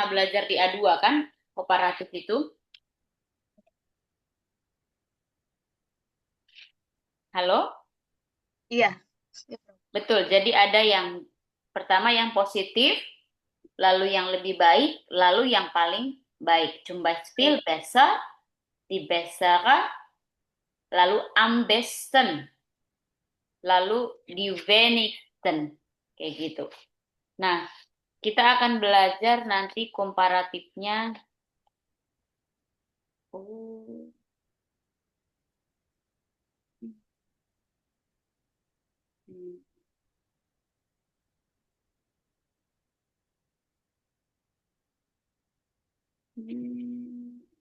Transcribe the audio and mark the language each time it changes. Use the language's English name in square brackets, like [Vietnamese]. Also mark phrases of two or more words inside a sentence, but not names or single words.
[Indonesian] pernah belajar di A2 kan? Komparatif itu. Halo? Iya. Betul. Jadi ada yang pertama yang positif, lalu yang lebih baik, lalu yang paling baik. [German] Zum Beispiel [Indonesian] Baik. [German] besser, die bessere, lalu am besten, lalu die wenigsten. [Indonesian] Kayak gitu. Nah, kita akan belajar nanti komparatifnya. Oh. Hmm. Hmm.